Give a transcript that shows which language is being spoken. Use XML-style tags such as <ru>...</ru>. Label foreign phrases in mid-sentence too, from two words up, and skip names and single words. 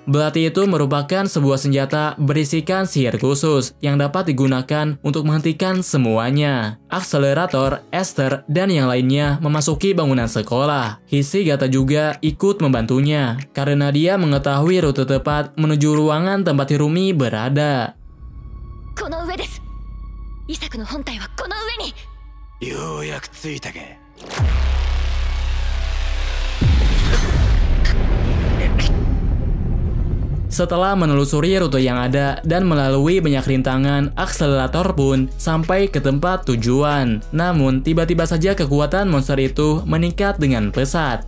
<id>Belati itu merupakan sebuah senjata berisikan sihir khusus yang dapat digunakan untuk menghentikan semuanya. Akselerator, Esther, dan yang lainnya memasuki bangunan sekolah. Hisegata juga ikut membantunya karena dia mengetahui rute tepat menuju ruangan tempat Hirumi berada.</id> <ja>この上です。イサクの本体はこの上に。ようやく着いたか。</ja> <id>Setelah menelusuri rute yang ada dan melalui banyak rintangan, akselerator pun sampai ke tempat tujuan. Namun, tiba-tiba saja kekuatan monster itu meningkat dengan pesat.</id>